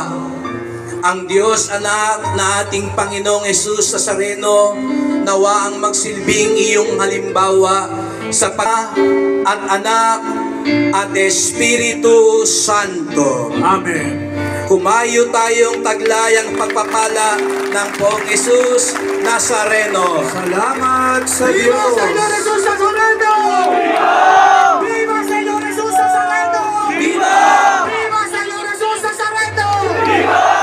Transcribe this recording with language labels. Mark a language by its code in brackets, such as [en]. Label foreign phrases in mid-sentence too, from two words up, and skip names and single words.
[tl] Ang Diyos Anak na ating Panginoong Jesus Nazareno, nawa ang magsilbing iyong halimbawa sa at anak at Espiritu Santo. Amen. Kumayo tayong taglayang pagpapala ng Poong Jesus Nazareno. Salamat sa Diyos. [es] Viva Señor Jesús Nazareno! Viva Señor Jesús Nazareno! Viva! Viva Señor Jesús Nazareno! Viva!